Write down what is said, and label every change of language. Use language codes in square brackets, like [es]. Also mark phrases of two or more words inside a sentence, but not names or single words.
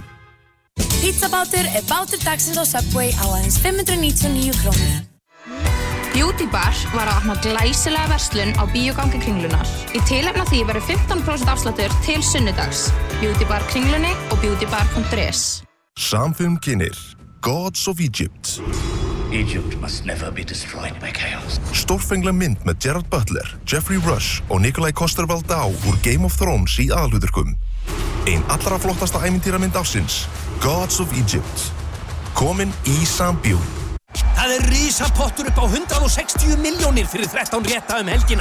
[is] Pizzabátur bátur dagsins á Subway á aðeins 599 krónur. Beauty Bar var að opna glæsilega verslun á bíógangi Kringlunar. Í tilefni af því verður 15% afsláttur til sunnudags. Beauty Bar Kringlunni og beautybar.is. Samfilm kynir Gods of Egypt. [en] Egypt must never be destroyed by chaos. [is] Stórfengleg mynd með Gerard Butler, Jeffrey Rush og Nikolai Coster-Waldau úr Game of Thrones í aðalhlutverkum. Ein allra flottasta ævintýramynd ársins, Gods of Egypt. Komin í Sambíu. Það risapottur upp á 160 milljónir fyrir 13 rétta helgina.